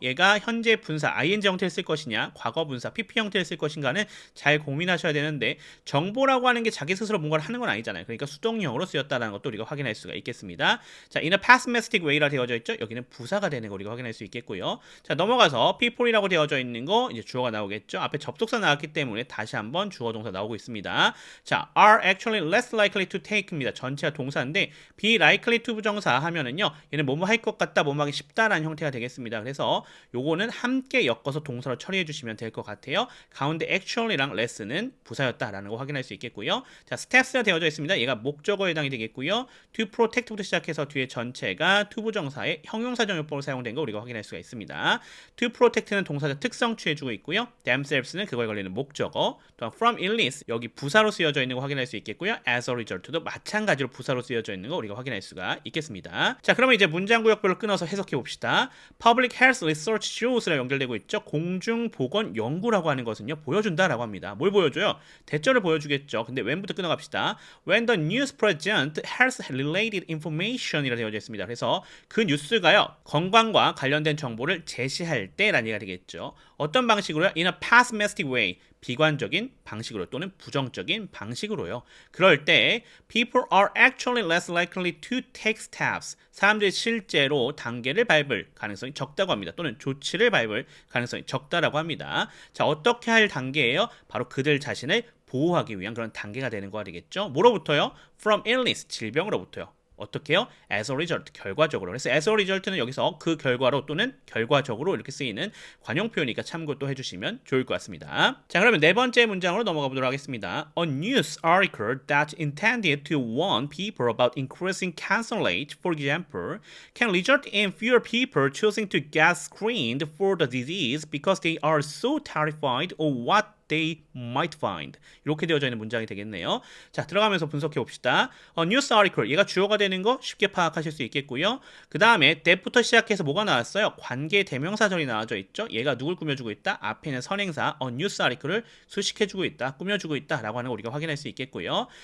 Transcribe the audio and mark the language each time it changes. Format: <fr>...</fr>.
<ko>얘가 현재 분사 ing 형태를 쓸 것이냐, 과거 분사 pp 형태를 쓸 것인가는 잘 고민하셔야 되는데, 정보라고 하는 게 자기 스스로 뭔가를 하는 건 아니잖아요. 그러니까 수동형으로 쓰였다는 것도 우리가 확인할 수가 있겠습니다. 자,</ko> <en>in a pessimistic way</en> <ko>라 되어져 있죠. 여기는 부사가 되는 거 우리가 확인할 수 있겠고요. 자, 넘어가서 people이라고 되어져 있는 거 이제 주어가 나오겠죠. 앞에 접속사 나왔기 때문에 다시 한번 주어 동사 나오고 있습니다.</ko> <en>자, are actually less likely to take입니다.</en> <ko>전체가 동사인데 be likely to 부정사 하면은요, 얘는 뭐뭐 할 것 같다, 뭐뭐 하기 쉽다라는 형태가 되겠습니다. 그래서 요거는 함께 엮어서 동사로 처리해 주시면 될 것 같아요. 가운데 actually랑 less는 부사였다라는 거 확인할 수 있겠고요. 자, steps가 되어져 있습니다. 얘가 목적어에 해당이 되겠고요. to protect부터 시작해서 뒤에 전체가 to 부정사의 형용사적 용법으로 사용된 거 우리가 확인할 수가 있습니다. to protect는 동사적 특성 취해주고 있고요. themselves는 그거에 걸리는 목적어, 또한</ko> <en>from illness</en> <ko>여기 부사로 쓰여져 있는 거 확인할 수 있겠고요. as a result도 마찬가지로 부사로 쓰여져 있는 거 우리가 확인할 수가 있겠습니다. 자, 그러면 이제 문장 구역별로 끊어서 해석해 봅시다.</ko> <en>Public health research shows</en> <ko>랑 연결되고 있죠. 공중보건 연구라고 하는 것은요, 보여준다라고 합니다. 뭘 보여줘요? 대절을 보여주겠죠. 근데 when부터 끊어갑시다.</ko> <en>When the news present health-related information</en> <ko>이라 되어져 있습니다. 그래서 그 뉴스가요, 건강과 관련된 정보를 제시할 때라는 얘기가 되겠죠. 어떤 방식으로요?</ko> <en>In a pessimistic way.</en> <ko>비관적인 방식으로 또는 부정적인 방식으로요. 그럴 때</ko> <en>people are actually less likely to take steps.</en> <ko>사람들이 실제로 단계를 밟을 가능성이 적다고 합니다. 또는 조치를 밟을 가능성이 적다라고 합니다. 자, 어떻게 할 단계예요? 바로 그들 자신을 보호하기 위한 그런 단계가 되는 거가 되겠죠. 뭐로부터요?</ko> <en>From illness,</en> <ko>질병으로부터요. 어떻게 해요?</ko> <en>As a result,</en> <ko>결과적으로. 그래서 as a result는 여기서 그 결과로 또는 결과적으로 이렇게 쓰이는 관용 표현이니까 참고 또 해주시면 좋을 것 같습니다. 자, 그러면 네 번째 문장으로 넘어가 보도록 하겠습니다.</ko> <en>A news article that intended to warn people about increasing cancer rate, for example, can result in fewer people choosing to get screened for the disease because they are so terrified of what they might find.</en> <ko>이렇게 되어져 있는 문장이 되겠네요. 자, 들어가면서 분석해 봅시다. news article, 얘가 주어가 되는 거 쉽게 파악하실 수 있겠고요. 그 다음에 that부터 시작해서 뭐가 나왔어요? 관계 대명사절이 나와져 있죠. 얘가 누굴 꾸며주고 있다? 앞에 있는 선행사 news article을 수식해주고 있다, 꾸며주고 있다 라고 하는 거 우리가 확인할 수 있겠고요.</ko>